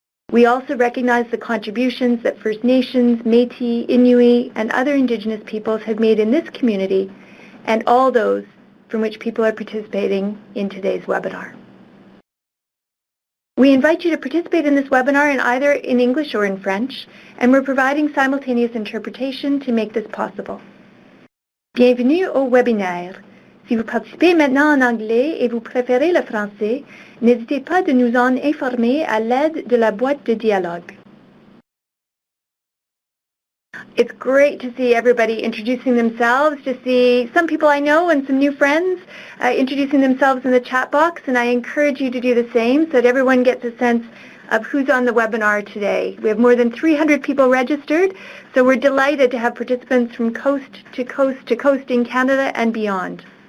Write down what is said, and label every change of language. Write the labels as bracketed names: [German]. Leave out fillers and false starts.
[English] We also recognize the contributions that First Nations, Métis, Inuit, and other Indigenous peoples have made in this community, and all those from which people are participating in today's webinar. We invite you to participate in this webinar either in English or in French, and we're providing simultaneous interpretation to make this possible. [French] Bienvenue au webinaire. Si vous participez maintenant en anglais et vous préférez le français, n'hésitez pas de nous en informer à l'aide de la boîte de dialogue. [English] It's great to see everybody introducing themselves, to see some people I know and some new friends introducing themselves in the chat box, and I encourage you to do the same so that everyone gets a sense of who's on the webinar today. We have more than 300 people registered, so we're delighted to have participants from coast to coast to coast in Canada and beyond.